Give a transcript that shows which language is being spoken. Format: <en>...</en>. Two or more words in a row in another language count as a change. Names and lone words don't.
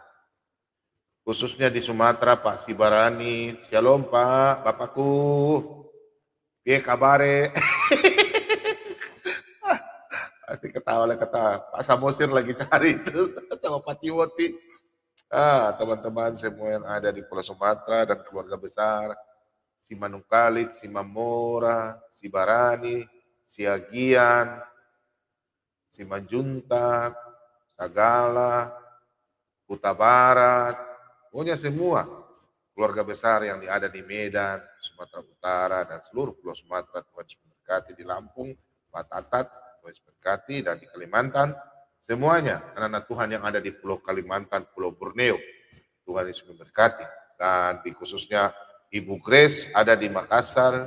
<id>Khususnya di Sumatera, Pak Sibarani, shalom Pak, Bapakku,</id> <jv>piye kabare?</jv> <id>Pasti ketawa. Pak Samosir lagi cari itu sama Pak Timoti. Teman-teman semua yang ada di Pulau Sumatera dan keluarga besar, si Manungkalit, si Mamora, si Barani, si Agian, si Manjuntak, Sagala, Kuta Barat, pokoknya semua keluarga besar yang ada di Medan, Sumatera Utara, dan seluruh Pulau Sumatera, Tuhan Yesus memberkati di Lampung, Pak Tatat, Tuhan Yesus memberkati, dan di Kalimantan, semuanya anak-anak Tuhan yang ada di Pulau Kalimantan, Pulau Borneo, Tuhan Yesus memberkati, dan di khususnya Ibu Grace ada di Makassar.</id>